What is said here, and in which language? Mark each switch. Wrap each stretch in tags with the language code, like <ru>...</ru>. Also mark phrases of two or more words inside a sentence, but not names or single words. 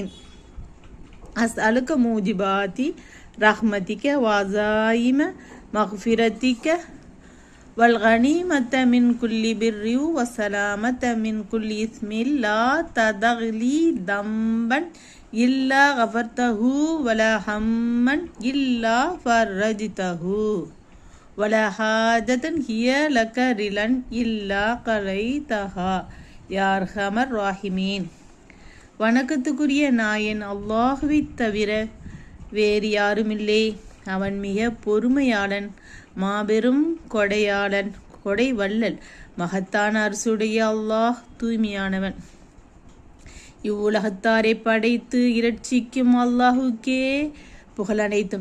<ar>أسألك موجبات رحمتك وعزائم مغفرتك والغنيمة من كل بر وسلامة من كل إثم لا تدغلي ذنبا إلا غفرته ولا هما إلا فرجته ولا حاجة هي لك رلا إلا قضيتها يا أرحم الراحمين.</ar> <ta>வணக்கத்துக்குரிய நாயன் அல்லாஹ்வை தவிர வேறு யாருமில்லை. அவன் மிக பொறுமையாளன், மாபெரும் கொடையாளன், கொடை வள்ளல், மகத்தான அரசுடைய அல்லாஹ் தூய்மையானவன். இவ்வுலகத்தாரை படைத்து இரட்சிக்கும் அல்லாஹுக்கே புகழ் அனைத்தும்.</ta>